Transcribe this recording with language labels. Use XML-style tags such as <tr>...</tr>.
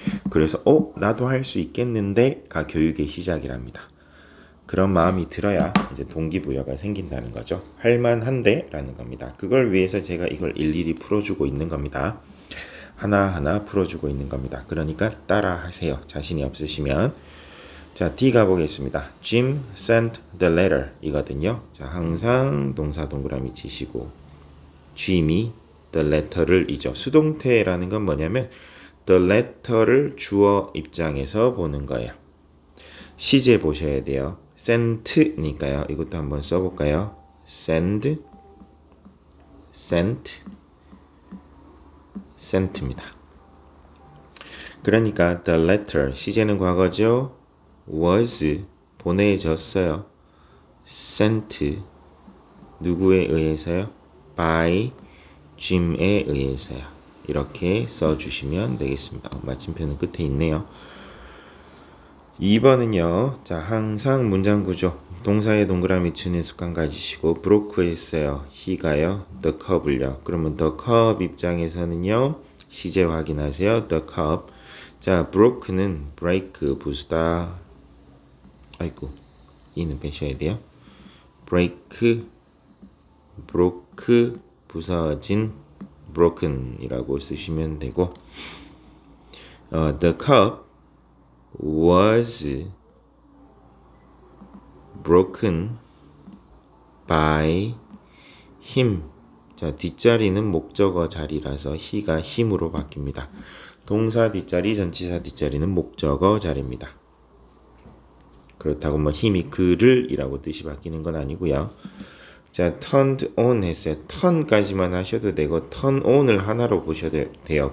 <ko>그래서 나도 할 수 있겠는데가 교육의 시작이랍니다. 그런 마음이 들어야 이제 동기부여가 생긴다는 거죠. 할만한데 라는 겁니다. 그걸 위해서 제가 이걸 일일이 풀어주고 있는 겁니다. 하나하나 풀어주고 있는 겁니다. 그러니까 따라 하세요. 자신이 없으시면. 자, D 가보겠습니다.</ko> <en>Jim sent the letter</en> <ko>이거든요. 자, 항상 동사 동그라미 치시고 Jim이 the letter를 이죠. 수동태라는 건 뭐냐면 the letter를 주어 입장에서 보는 거예요. 시제 보셔야 돼요. sent니까요. 이것도 한번 써볼까요? send, sent, sent입니다. 그러니까 the letter, 시제는 과거죠. was, 보내졌어요. sent, 누구에 의해서요? by, Jim에 의해서요. 이렇게 써주시면 되겠습니다. 마침표는 끝에 있네요. 2번은요. 자, 항상 문장 구조. 동사에 동그라미 치는 습관 가지시고 broke 했어요. he가요. the cup을요. 그러면 the cup 입장에서는요. 시제 확인하세요. the cup. 자, broke는 break 부수다. 아이고. 이는 빼셔야 돼요.</ko> <en>break broke</en> <ko>부서진</ko> <en>broken이라고 쓰시면 되고 the cup was broken by him.</en> <ko>자, 뒷자리는 목적어 자리라서 he가 힘으로 바뀝니다. 동사 뒷자리, 전치사 뒷자리는 목적어 자리입니다. 그렇다고 뭐 힘이 그를 이라고 뜻이 바뀌는 건 아니고요. 자, turned on 했어요. 턴까지만 하셔도 되고 turn on을 하나로 보셔도 돼요.</ko>